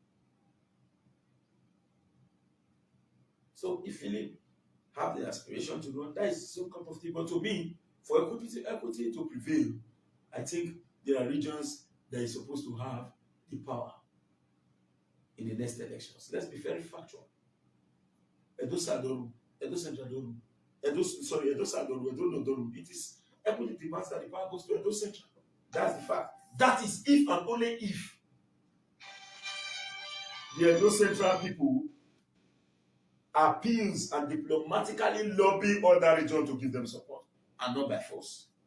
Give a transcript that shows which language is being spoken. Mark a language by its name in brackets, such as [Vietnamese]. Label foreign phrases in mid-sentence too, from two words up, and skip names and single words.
[English] So if Philip have the aspiration to run, that is some cup of tea. But to me, for equity to prevail, I think there are regions that are supposed to have the power in the next elections. Let's be very factual. Edo Sadoru, Edo Central Doru, Edo Sadoru, Edo Nodoru. It is equity demands that the power goes to Edo Central. That's the fact. That is if and only if the Edo Central people appeals and diplomatically lobby other regions to give them support, and not by force.